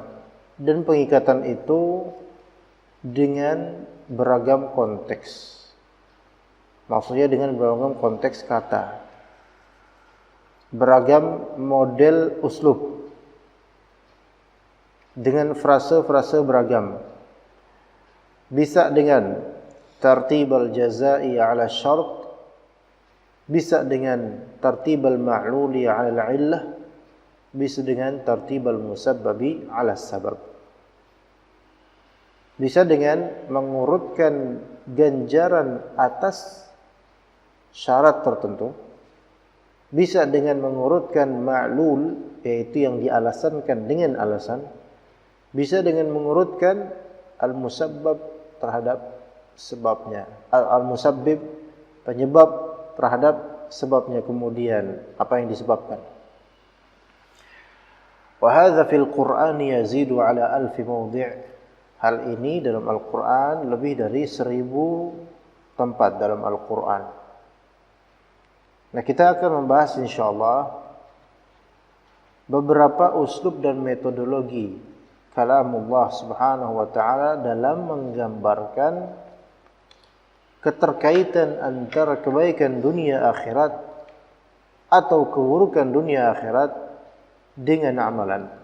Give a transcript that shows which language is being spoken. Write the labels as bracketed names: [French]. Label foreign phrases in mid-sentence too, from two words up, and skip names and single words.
[Indonesian] Dan pengikatan itu dengan beragam konteks. Maksudnya dengan beragam konteks kata, beragam model uslub, dengan frase-frase beragam. Bisa dengan [Arabic] ترتيب الجزاء على الشرط, [Indonesian] bisa dengan [Arabic] ترتيب المعلول على العلة, [Indonesian] bisa dengan [Arabic] ترتيب المسبب على السبب. [Indonesian] Bisa dengan mengurutkan ganjaran atas syarat tertentu, bisa dengan mengurutkan ma'lul, yaitu yang dialasankan dengan alasan, bisa dengan mengurutkan al-musabbab terhadap sebabnya, al-musabbib penyebab terhadap sebabnya, kemudian apa yang disebabkan. [Arabic] وهذا في القرآن يزيد على 1000 موضع'. [Indonesian] Hal ini dalam Al-Qur'an lebih dari 1000 tempat dalam Al-Qur'an. Nah, kita akan membahas insyaallah beberapa uslub dan metodologi kalamullah [Arabic] سبحانه وتعالى [Indonesian] dalam menggambarkan keterkaitan antara kebaikan dunia akhirat atau keburukan dunia akhirat dengan amalan.